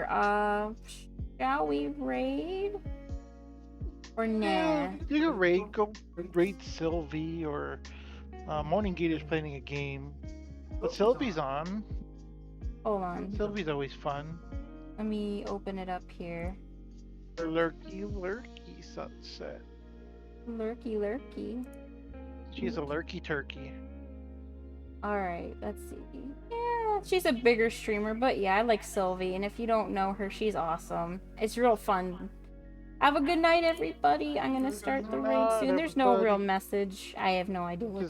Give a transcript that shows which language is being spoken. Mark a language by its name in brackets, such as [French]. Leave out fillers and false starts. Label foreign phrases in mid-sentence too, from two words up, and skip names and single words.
[English] Shall we raid? Or nah? You can raid. Go raid Sylvie or Morning Gate is playing a game, but Sylvie's on. Hold on. Sylvie's always fun. Let me open it up here. Lurky, lurky sunset. Lurky, lurky. She's a lurky turkey. Alright, let's see. Yeah, she's a bigger streamer, but yeah, I like Sylvie, and if you don't know her, she's awesome. It's real fun. Have a good night, everybody. I'm gonna start the raid night, soon. There's no real everybody. message. I have no idea what to